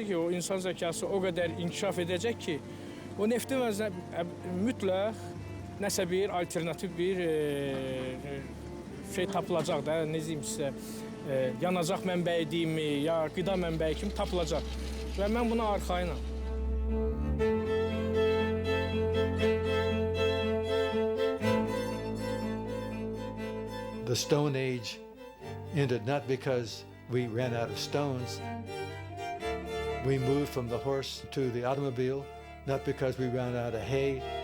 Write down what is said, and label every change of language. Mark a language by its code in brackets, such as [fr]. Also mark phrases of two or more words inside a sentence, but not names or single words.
[az] ki, o insan zəkası o qədər inkişaf edəcək ki, o neftin mütləq nəsə bir alternativ bir şey tapılacaq da, nə deyim sizə, yanacaq mənbəyi deyimi, ya qida mənbəyi kimi tapılacaq və mən buna arxayınam. [en] The Stone Age ended not because we ran out of stones. We moved from the horse to the automobile, not because we ran out of hay.